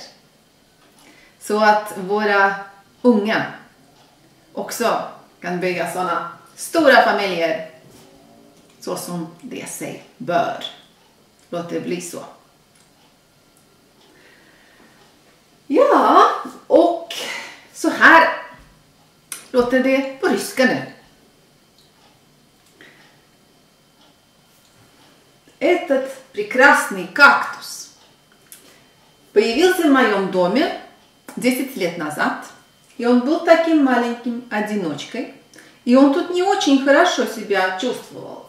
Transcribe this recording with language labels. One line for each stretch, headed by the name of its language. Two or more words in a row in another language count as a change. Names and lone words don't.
Swedish: Så att våra unga också kan bygga sådana stora familjer så som det sig bör. Låt det bli så. Ja, och så här låter det på ryska nu.
Russian: Этот прекрасный кактус появился в моем доме 10 лет назад. И он был таким маленьким одиночкой. И он тут не очень хорошо себя чувствовал.